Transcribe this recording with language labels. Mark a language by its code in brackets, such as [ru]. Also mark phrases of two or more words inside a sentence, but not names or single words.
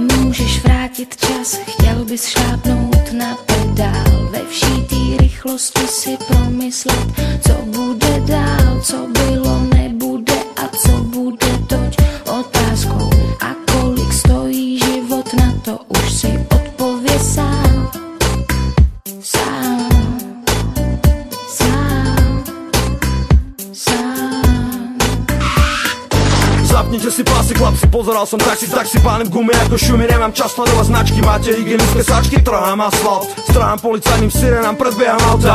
[cs] Nemůžeš vrátit čas, chtěl bys šlápnout na pedál. Ve vší té rychlosti si promyslet, co bude dál, co bylo, nebude a co bude toť otázkou. A kolik stojí život, na to už si odpověz sám. Sám. [sk] Zapnite si pásy, chlapci, pozeral som taxi pány v gume ako šumy. Nemám čas sledovať značky, máte hygienické sačky, trhám asfalt, strhám policajným sirenám, predbieham auta.